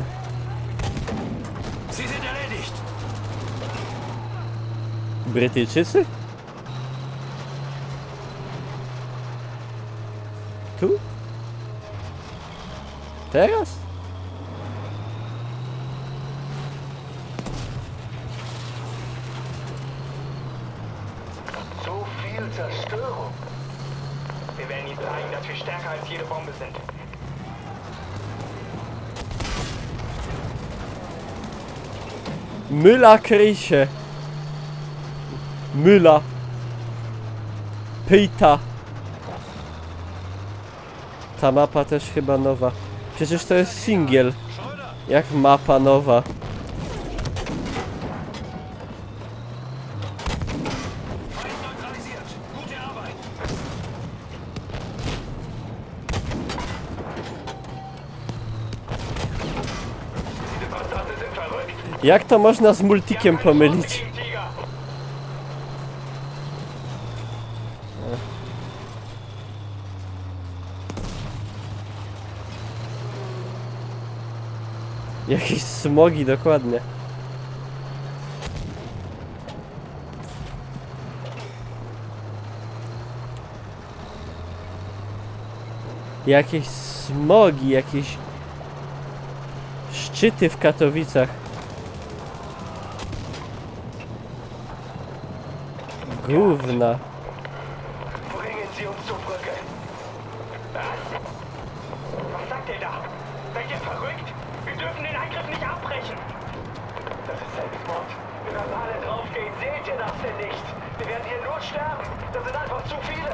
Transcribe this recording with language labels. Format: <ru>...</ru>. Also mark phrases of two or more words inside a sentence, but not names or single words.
<de>Sie sind erledigt.</de> <pl>Brytyjczycy? Tu? Teraz?</pl> <de>So viel Zerstörung. Wir werden ihnen zeigen, dass wir stärker als jede Bombe sind. Müller-Kirche. Müller. Peter.</de> <pl>Ta mapa też chyba nowa. Przecież to jest singiel. Jak mapa nowa.</pl> <de>Neutralisiert. Gute Arbeit. Diese Bastarde sind verrückt.</de> <pl>Jak to można z multikiem pomylić?</pl> <de>Gegen Tiger.</de> <pl>Jakieś smogi, dokładnie. Jakieś smogi, jakieś szczyty w Katowicach. Gówna.</pl> <de>Bringen Sie uns zur Brücke. Was? Was sagt ihr da? Seid ihr verrückt? Wir dürfen den Angriff nicht abbrechen. Das ist Selbstmord. Wir werden alle draufgehen. Seht ihr das denn nicht? Wir werden hier nur sterben. Das sind einfach zu viele.</de>